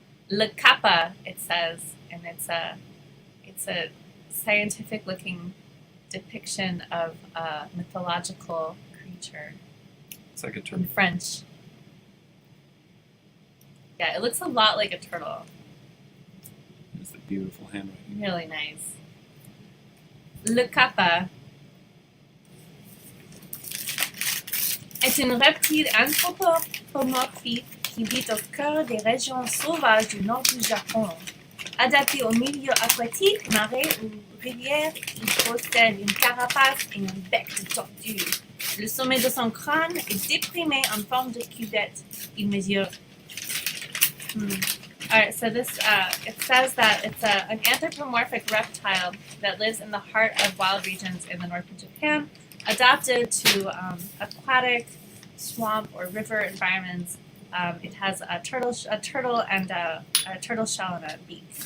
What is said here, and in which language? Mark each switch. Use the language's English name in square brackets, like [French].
[English] Le Kappa, it says, and it's a scientific-looking depiction of a mythological creature It's like a in turtle. French. Yeah, it looks a lot like a turtle. It's the beautiful handwriting. Really nice. [French] Le Kappa est une reptile anthropomorphique qui vit au cœur des régions sauvages du nord du Japon. Adapté aux milieux aquatiques, marais ou rivières, il possède une carapace et un bec de tortue. Le sommet de son crâne est déprimé en forme de cuvette. Il mesure. [English] Alright, so this, it says that it's an anthropomorphic reptile that lives in the heart of wild regions in the north of Japan, adapted to aquatic, swamp, or river environments. It has a turtle and a turtle shell and a beak.